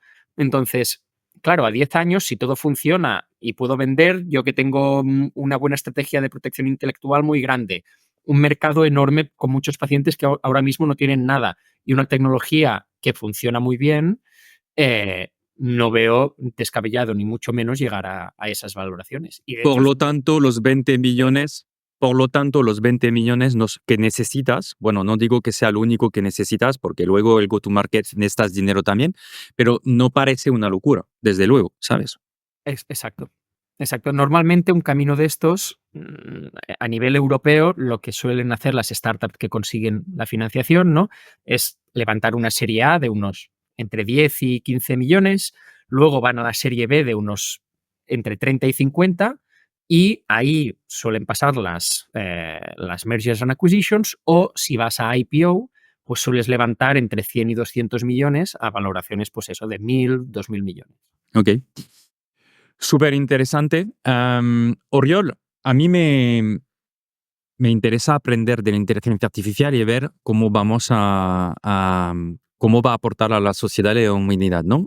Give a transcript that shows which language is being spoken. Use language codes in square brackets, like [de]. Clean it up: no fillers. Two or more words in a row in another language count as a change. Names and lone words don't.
[es] Entonces, claro, a 10 años, si todo funciona y puedo vender, yo que tengo una buena estrategia de protección intelectual muy grande, un mercado enorme con muchos pacientes que ahora mismo no tienen nada y una tecnología que funciona muy bien, no veo descabellado ni mucho menos llegar a esas valoraciones. Y de Por hecho, lo tanto, los 20 millones, que necesitas, bueno, no digo que sea lo único que necesitas, porque luego el go-to-market necesitas dinero también, pero no parece una locura, desde luego, ¿sabes? exacto. Exacto. Normalmente un camino de estos, a nivel europeo, lo que suelen hacer las startups que consiguen la financiación, ¿no? Es levantar una serie A de unos entre 10 y 15 millones, luego van a la serie B de unos entre 30 y 50, y ahí suelen pasar las [en] mergers and acquisitions, [es] o si vas a IPO, pues sueles levantar entre 100 y 200 millones a valoraciones, pues eso, de 1.000, 2.000 millones. Ok. Súper interesante. Oriol, a mí me interesa aprender de la inteligencia artificial y ver cómo cómo va a aportar a la sociedad y a la humanidad, ¿no?